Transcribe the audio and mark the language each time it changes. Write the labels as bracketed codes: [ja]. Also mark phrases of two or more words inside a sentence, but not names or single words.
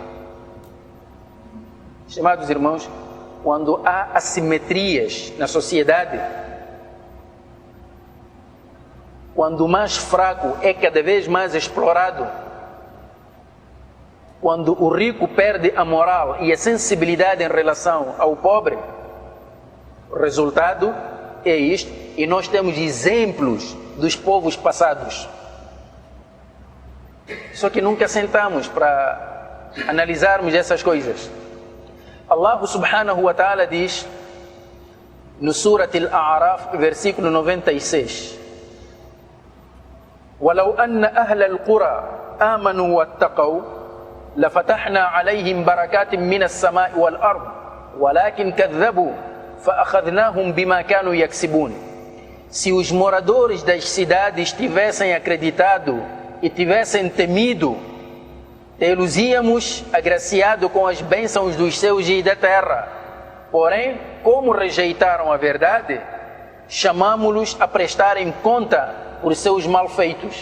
[pt] Estimados irmãos, quando há assimetrias na sociedade, quando o mais fraco é cada vez mais explorado, quando o rico perde a moral e a sensibilidade em relação ao pobre, o resultado é isto, e nós temos exemplos dos povos passados. Só que nunca sentamos para analisarmos essas coisas. [ar] الله سبحانه وتعالى [pt] diz no Surat Al-A'raf, versículo 96: [ar] وَلَوْ أَنَّ أَهْلَ الْقُرَى آمَنُوا وَاتَّقَوْا لَفَتَحْنَا عَلَيْهِمْ بَرَكَاتٍ مِّنَ السَّمَاءِ وَالْأَرْضِ وَلَكِنْ كَذَّبُوا فَأَخَذْنَاهُمْ بِمَا كَانُوا يَكْسِبُونَ. [pt] Se os moradores das cidades tivessem acreditado e tivessem temido, tê-los íamos agraciado com as bênçãos dos céus e da terra. Porém, como rejeitaram a verdade, chamamo-los a prestarem conta por seus malfeitos.